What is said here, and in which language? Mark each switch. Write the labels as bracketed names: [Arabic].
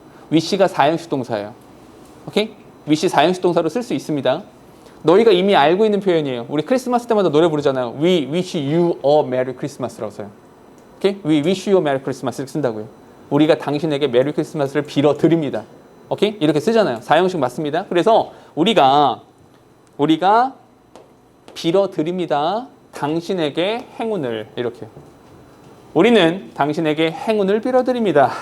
[Korean] wish가 사형식 동사예요. 오케이? wish 사형식 동사로 쓸 수 있습니다. 너희가 이미 알고 있는 표현이에요. 우리 크리스마스 때마다 노래 부르잖아요. [English] We wish you a Merry Christmas [Korean] 라고 써요. 오케이? [English] We wish you a Merry Christmas [Korean] 이렇게 쓴다고요. 우리가 당신에게 메리 크리스마스를 빌어드립니다. 오케이? 이렇게 쓰잖아요. 사형식 맞습니다. 그래서 우리가 빌어드립니다. 당신에게 행운을 이렇게. 우리는 당신에게 행운을 빌어드립니다.